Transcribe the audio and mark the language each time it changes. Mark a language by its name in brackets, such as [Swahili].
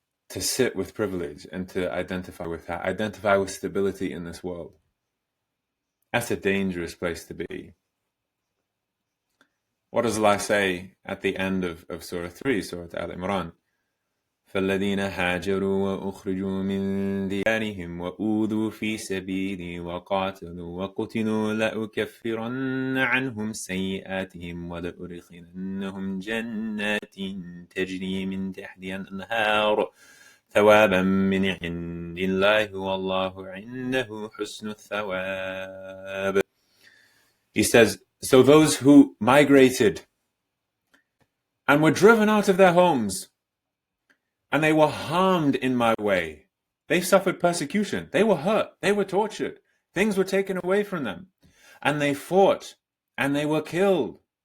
[English] To sit with privilege and to identify with that, identify with stability in this world. That's a dangerous place to be. What does Allah say at the end of Surah 3, Surah Al-Imran? [Arabic] فالذين هاجروا وأخرجوا من ديارهم وأوذوا في سبيلي وقاتلوا وقتلوا لأكفرن عنهم سيئاتهم ولأدخلنهم جنات تجري من تحتها الأنهار ثوابا من عند الله والله عنده حسن الثواب. [English] He says, so those who migrated and were driven out of their homes and they were harmed in my way. They suffered persecution. They were hurt. They were tortured. Things were taken away from them. And they fought and they were killed.